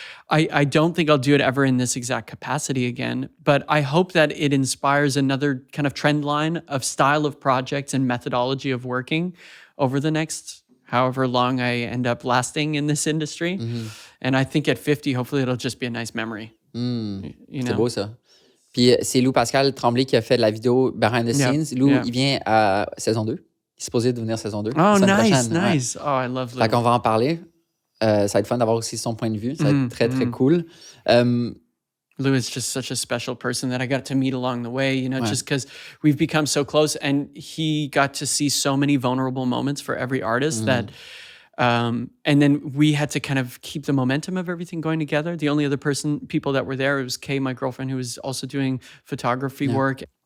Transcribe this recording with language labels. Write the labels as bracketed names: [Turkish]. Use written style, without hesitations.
[English] I don't think I'll do it ever in this exact capacity again, but I hope that it inspires another kind of trend line of style of projects and methodology of working over the next however long I end up lasting in this industry. And I think at 50, hopefully it'll just be a nice memory. You know? [French] C'est beau ça. Puis c'est Lou-Pascal Tremblay qui a fait la vidéo Behind the Scenes. Lou, il vient à saison 2. Il est supposé devenir saison 2. [English] Oh, nice. Oh, I love Lou. [French] Fait qu'on va en parler. Ça va être fun d'avoir aussi son point de vue. Ça va être très, très cool. [English] Lou is just such a special person that I got to meet along the way, you know, just because we've become so close, and he got to see so many vulnerable moments for every artist that, and then we had to kind of keep the momentum of everything going together. The only other people that were there, it was Kay, my girlfriend, who was also doing photography work.